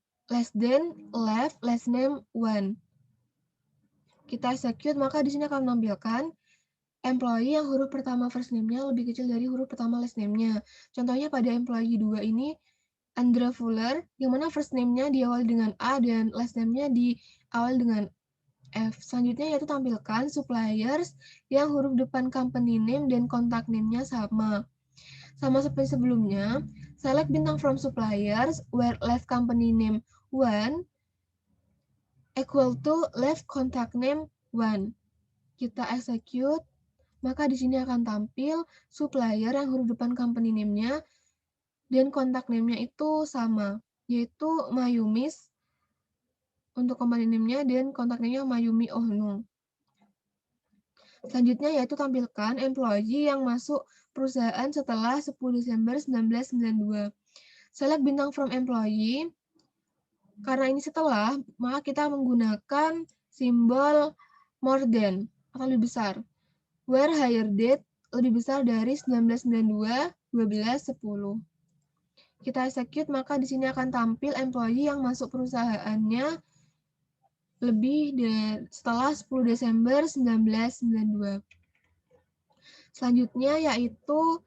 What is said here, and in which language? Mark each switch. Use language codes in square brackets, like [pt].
[en] Less than, left, last name one. [id] Kita execute, maka di sini akan menampilkan employee yang huruf pertama first name-nya lebih kecil dari huruf pertama last name-nya. Contohnya pada employee 2 ini, Andra Fuller, yang mana first name-nya diawali dengan A dan last name-nya diawali dengan F. Selanjutnya yaitu tampilkan suppliers yang huruf depan company name dan contact name-nya sama. Sama seperti sebelumnya, [en] select bintang from suppliers where left company name 1 equal to left contact name 1. [id] Kita execute, maka di sini akan tampil supplier yang huruf depan company name-nya dan kontak name-nya itu sama, yaitu Mayumis untuk company name-nya dan kontak name-nya Mayumi Ohno. Selanjutnya yaitu tampilkan employee yang masuk perusahaan setelah 10 Desember 1992. [en] Select bintang from employee. [id] Karena ini setelah, maka kita menggunakan simbol more than atau lebih besar. [en] Where higher date [id] lebih besar dari 1992, 12, 10. Kita execute, maka di sini akan tampil employee yang masuk perusahaannya lebih dari setelah 10 Desember 1992. Selanjutnya yaitu